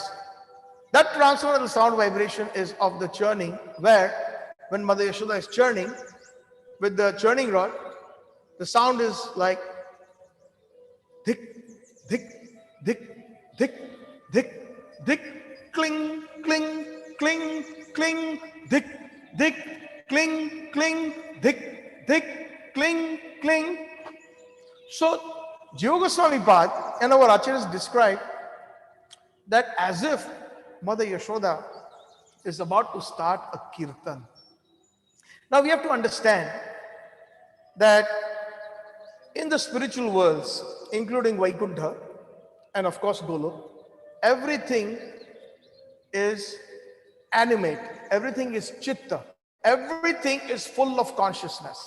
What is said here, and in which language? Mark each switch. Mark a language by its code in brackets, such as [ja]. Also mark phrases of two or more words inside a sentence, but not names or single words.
[en] That transcendental sound vibration is of the churning, where when Mother Yashoda is churning with the churning rod, the sound is like dik, dik, dik, dik, dik, dik, cling, cling, cling, cling, dik, dik, cling, cling, dik, dik, cling, cling. So, Jiva Goswami Pad and our acharyas describe that as if Mother Yashoda is about to start a kirtan. Now we have to understand that in the spiritual worlds, including Vaikuntha and of course Golok, everything is animate, everything is chitta, everything is full of consciousness.